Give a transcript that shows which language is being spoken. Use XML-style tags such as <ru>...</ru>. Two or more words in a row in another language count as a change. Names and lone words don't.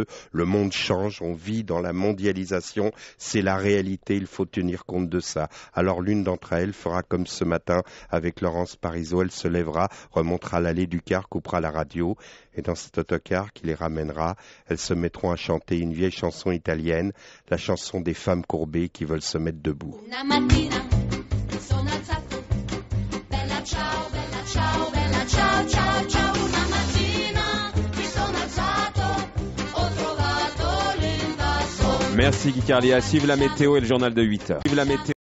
<fr>Le monde change, on vit dans la mondialisation. C'est la réalité, il faut tenir compte de ça. Alors l'une d'entre elles fera comme ce matin avec Laurence Parisot. Elle se lèvera, remontera l'allée du car, coupera la radio. Et dans cet autocar qui les ramènera, elles se mettront à chanter une vieille chanson italienne, la chanson des femmes courbées qui veulent se mettre debout.</fr> <it>Ciao, bella ciao, ciao, ciao, una mattina mi sono alzato, ho trovato l'invasore.</it> <fr>Merci Guy Carlier. À suivre la météo et le journal de 8h.</fr>